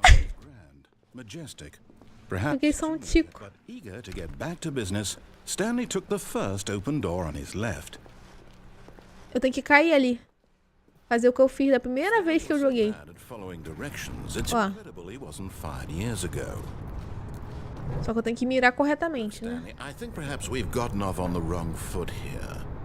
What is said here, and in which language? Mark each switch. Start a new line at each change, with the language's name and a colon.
English: Grand, majestic, perhaps
Portuguese: Joguei só um tico.
English: but eager to get back to business, Stanley took the first open door on his left.
Portuguese: Eu tenho que cair ali. Fazer o que eu fiz da primeira vez que eu joguei.
English: Bad at following directions. It's
Portuguese: Ó.
English: incredible he wasn't fired years ago.
Portuguese: Só que eu tenho que mirar corretamente, né?
English: Stanley, I think perhaps we've gotten off on the wrong foot here.